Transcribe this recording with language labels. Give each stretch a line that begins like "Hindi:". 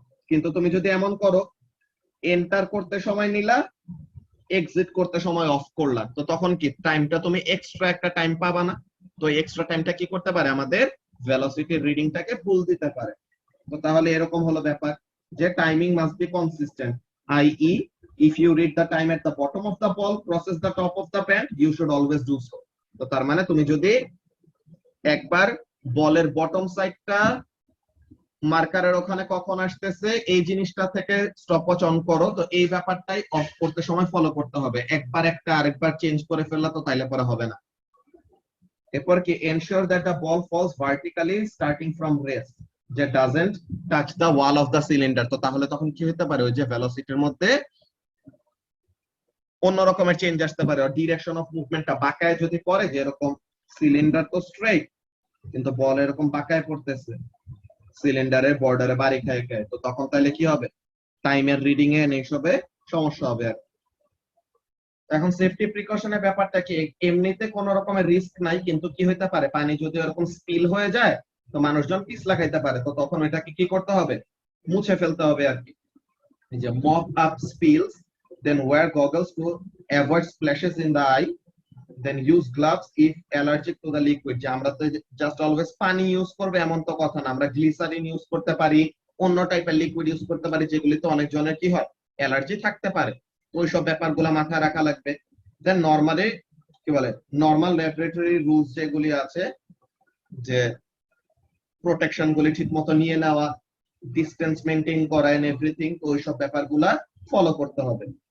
Bangla: কিন্তু তুমি যদি এমন করো, এন্টার করতে সময় নিলা, এক্সিট করতে সময় অফ করলা, তো তখন কি টাইমটা তুমি এক্সট্রা একটা টাইম পাবা না। তো এক্সট্রা টাইমটা কি করতে পারে, আমাদের ভেলোসিটির রিডিংটাকে ভুল দিতে পারে। তো তাহলে এরকম হলো ব্যাপার যে
English: Timing must be consistent, i.e. if you read the time at the bottom of the ball crosses the top of the band you should always do so.
Bangla: তো তার মানে তুমি যদি একবার বলের বটম সাইডটা মার্কারের ওখানে কখন আসতেছে এই জিনিসটা থেকে স্টপওয়াচ অন করো, তো এই ব্যাপারটাই অফ করতে সময় ফলো করতে হবে। একবার একটা আরেকবার চেঞ্জ করে ফেললা তো তাইলে পরে হবে না। এরপর কি
English: ensure that the ball falls vertically starting from rest,
Bangla: যে
English: doesn't touch the wall of the cylinder।
Bangla: তো তাহলে তখন কি হতে পারে, ওই যে ভেলোসিটির মধ্যে অন্য রকমের চেঞ্জ আসতে পারে, ডিরেকশন অফ মুভমেন্টটা বাঁকায় যদি পড়ে, যে এরকম সিলিন্ডার তো স্ট্রেট কিন্তু বল এরকম বাঁকায় পড়তেছে, সিলিন্ডারের বর্ডারে বাড়ি খায় খায়, তো তখন তাহলে কি হবে, টাইমের রিডিং এ এইসবে সমস্যা হবে। আর এখন সেফটি প্রিকশনের ব্যাপারটা কি, এমনিতে কোনো রকমের রিস্ক নাই, কিন্তু কি হইতে পারে, পানি যদি এরকম স্পিল হয়ে যায় তো মানুষজন পিছলা খাইতে পারে, তো তখন এটাকে কি করতে হবে, মুছে ফেলতে হবে আর কি। এই যে
English: Mop up spills, then wear goggles to avoid splashes in the eye, then use gloves if allergic to the liquid।
Bangla: যে আমরা তো জাস্ট অলওয়েজ পানি ইউজ করবে এমন তো কথা না, আমরা গ্লিসারিন ইউজ করতে পারি, অন্য টাইপের লিকুইড ইউজ করতে পারি যেগুলিতে অনেক জনের কি হয়, অ্যালার্জি থাকতে পারে। ওই সব ব্যাপারগুলো মাথায় রাখা লাগবে। দেন নরমালি কি বলে, নরমাল ল্যাবরেটরি রুলস যেগুলি আছে, যে প্রোটেকশন গুলি ঠিক মতো নিয়ে নেওয়া, ডিসটেন্স মেইনটেইন করা এন্ড এভরিথিং, তো ওই সব ব্যাপারগুলা ফলো করতে হবে।